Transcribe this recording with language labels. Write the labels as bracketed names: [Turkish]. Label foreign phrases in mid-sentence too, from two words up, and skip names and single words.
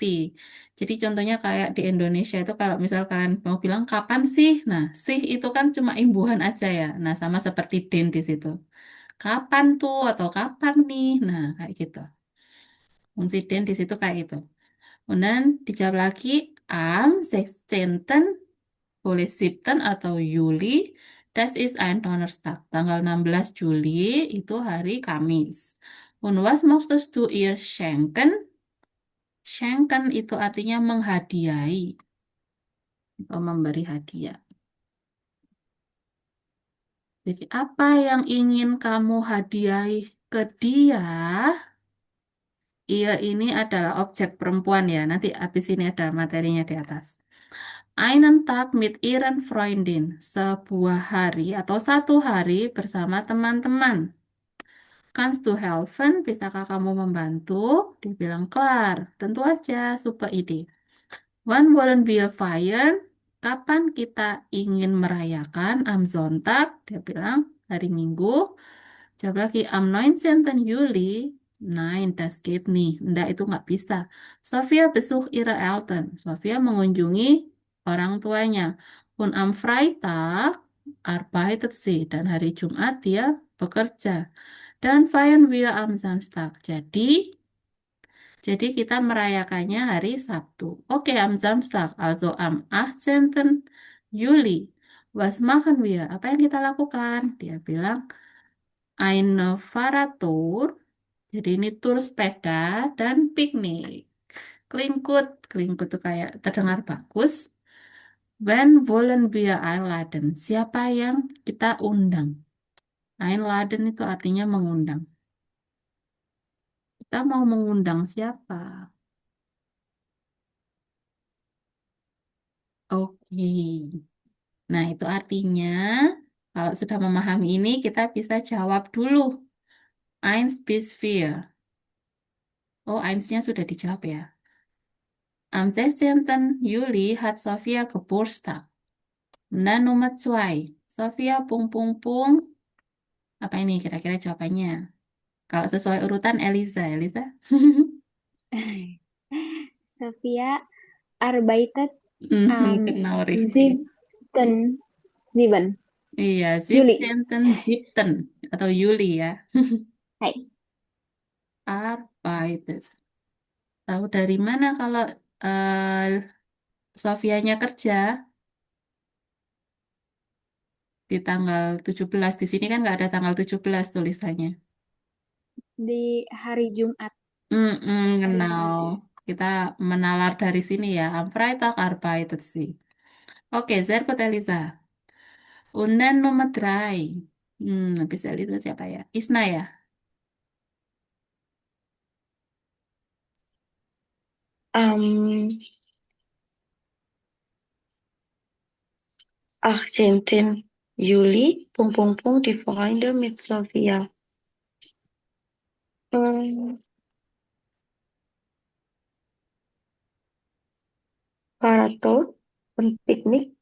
[Indonesian] Jadi contohnya kayak di Indonesia itu kalau misal kalian mau bilang kapan sih, nah sih itu kan cuma imbuhan aja ya. Nah sama seperti den di situ. Kapan tuh atau kapan nih, nah kayak gitu. Fungsi den di situ kayak gitu. Kemudian dijawab lagi [German] am 16. [Indonesian] Boleh September atau Juli. [German] Das ist ein Donnerstag. [Indonesian] Tanggal 16 Juli itu hari Kamis. [German] Und was möchtest du ihr schenken? [Indonesian] Schenken itu artinya menghadiahi atau memberi hadiah. Jadi apa yang ingin kamu hadiahi ke dia? Ia ini adalah objek perempuan ya. Nanti habis ini ada materinya di atas. [German] Einen Tag mit ihren Freundin. [Indonesian] Sebuah hari atau satu hari bersama teman-teman. [German] Kannst du helfen? [Indonesian] Bisakah kamu membantu? Dibilang klar. Tentu aja, super ide. [German] Wann wollen wir feiern? [Indonesian] Kapan kita ingin merayakan? [German] Am Sonntag. [Indonesian] Dia bilang hari Minggu. Jawab lagi, [German] am 19. Juli. Nein, das geht nicht. [Indonesian] Nggak, itu nggak bisa. [German] Sofia besucht ihre Eltern. [Indonesian] Sofia mengunjungi orang tuanya. [German] Und am Freitag arbeitet sie. [Indonesian] Dan hari Jumat dia bekerja. [German] Dan feiern wir am Samstag. [Indonesian] Jadi kita merayakannya hari Sabtu. Oke, [German] am Samstag, also am 18. Juli. Was machen wir? [Indonesian] Apa yang kita lakukan? Dia bilang, [German] eine Fahrradtour. [Indonesian] Jadi ini tur sepeda dan piknik. Klingt tuh kayak terdengar bagus. [German] When wollen wir einladen? [Indonesian] Siapa yang kita undang? Einladen itu artinya mengundang. Kita mau mengundang siapa? Oke. Nah, itu artinya kalau sudah memahami ini, kita bisa jawab dulu. [German] Eins bis vier. [Indonesian] Oh, einsnya sudah dijawab ya. [German] Am 16. Juli hat Sophia Geburtstag. [Indonesian] Dan nomor 2. Sophia pung pung pung. Apa ini kira-kira jawabannya? Kalau sesuai urutan Eliza. Eliza? [German] Sophia arbeitet Genau, richtig. siebten, sieben. [Indonesian] Iya, [German] Juli. [Indonesian] 17. Atau Juli ya. Hai. [German] Arbeitet. [Indonesian] Tahu dari mana kalau Sofianya kerja di tanggal 17? Di sini kan nggak ada tanggal 17 tulisannya. Di hari Jumat. [German] Genau. [Indonesian] Kita menalar dari sini ya. [German] Am Freitag arbeitet sie. Oke, sehr gut, Elisa. Und dann Nummer 3. [Indonesian] Habis Elisa siapa ya? Isna ya? [German] Am 18. Juli, pung pung pung, die Freunde mit Sophia. Parator und Piknik.